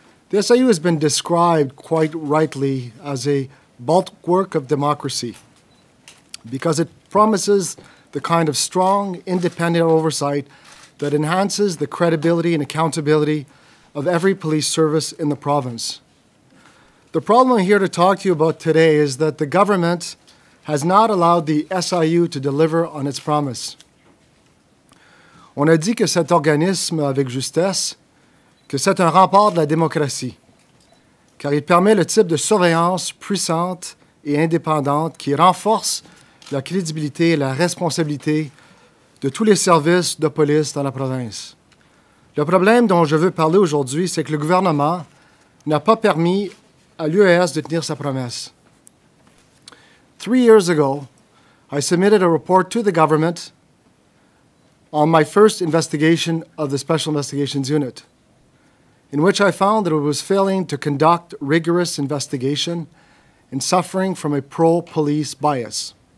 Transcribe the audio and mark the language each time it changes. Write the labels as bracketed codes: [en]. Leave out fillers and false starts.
[en] The SIU has been described quite rightly as a bulwark of democracy because it promises the kind of strong, independent oversight that enhances the credibility and accountability of every police service in the province. The problem I'm here to talk to you about today is that the government has not allowed the SIU to deliver on its promise. [fr] On a dit que cet organisme, avec justesse, que c'est un rempart de la démocratie, car il permet le type de surveillance puissante et indépendante qui renforce la crédibilité et la responsabilité de tous les services de police dans la province. Le problème dont je veux parler aujourd'hui, c'est que le gouvernement n'a pas permis à l'UES de tenir sa promesse. [en] 3 years ago, I submitted a report to the government on my first investigation of the Special Investigations Unit, in which I found that it was failing to conduct rigorous investigation and suffering from a pro-police bias.